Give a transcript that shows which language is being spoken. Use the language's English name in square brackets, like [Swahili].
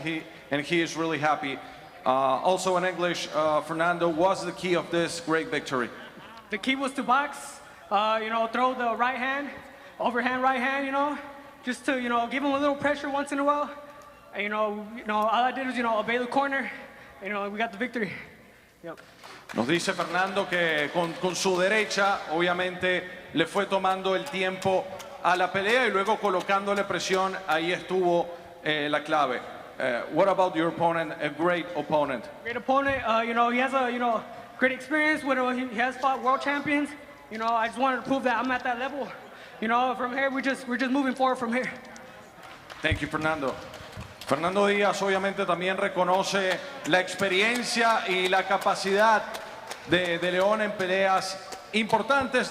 [English] He is really happy. Also in English, Fernando, what's the key of this great victory? The key was to box, throw the right hand, overhand right hand, just to, give him a little pressure once in a while. And, all I did was, obey the corner. We got the victory. Yep. [Spanish] Nos dice Fernando que con su derecha, obviamente, le fue tomando el tiempo a la pelea y luego colocándole presión, ahí estuvo la clave. [English] What about your opponent? A great opponent. Great opponent. He has a great experience. He has fought world champions. I just wanted to prove that I'm at that level. From here we're just moving forward from here. Thank you, Fernando. [Spanish] Fernando Díaz obviamente también reconoce la experiencia y la capacidad de León en peleas importantes.